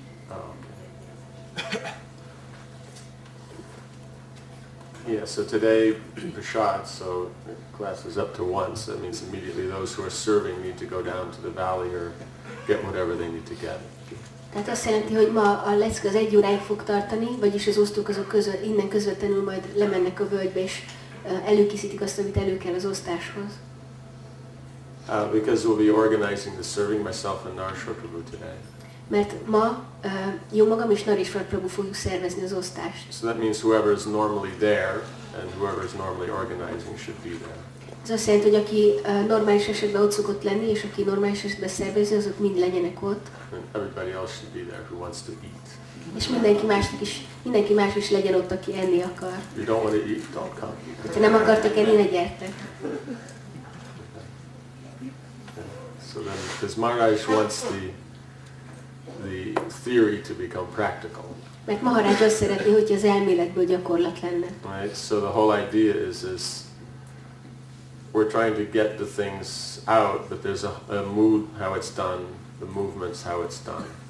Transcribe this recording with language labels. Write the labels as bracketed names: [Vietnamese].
[English] Oh, okay. Yeah, so today, Prasad, so the class is up to 1, so that means immediately those who are serving need to go down to the valley or get whatever they need to get. [Hungarian] Tehát azt jelenti, hogy ma a lecke az 1 óráig fog tartani, vagyis az osztók azok innen közvetlenül majd lemennek a völgybe, és előkészítik azt, amit elő kell az osztáshoz. [English] Because we'll be organizing the serving, myself and Narshra Prabhu today. [Hungarian] Mert ma jó magam és Narishwar Prabhu fogjuk szervezni az osztást. [English] So that means whoever is normally there and whoever is normally organizing should be there. [Hungarian] Ez azt jelenti, hogy aki normális esetben ott szokott lenni, és aki normális esetben szervezi, azok mind legyenek ott. [English] And everybody else should be there who wants to eat. [Hungarian] És mindenki más is legyen ott, aki enni akar. [English] If you don't want to eat, don't come. [Hungarian] Ha nem akartok enni, ne gyertek. [English] So then, because Maharaj wants the theory to become practical. [Hungarian] Mert Maharaj azt szeretné, hogy az elméletből gyakorlat lenne. [English] Right? So the whole idea is we're trying to get the things out, but there's a mood how it's done, the movements how it's done.